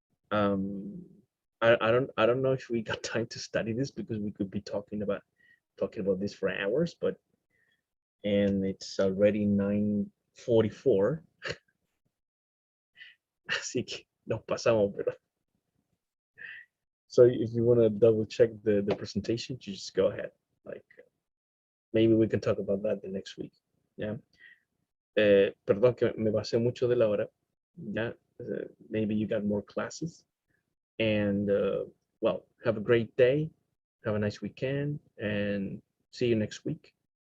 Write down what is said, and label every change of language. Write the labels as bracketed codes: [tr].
[en] Um, I don't know if we got time to study this, because we could be talking about this for hours, and it's already 9:44, [es] así que nos pasamos, pero. [en] So if you want to double check the presentation, you just go ahead. Like, maybe we can talk about that the next week. Yeah. [es] Perdón que me pasé mucho de la hora. [en] Yeah. Maybe you got more classes. And well, have a great day. Have a nice weekend, and see you next week.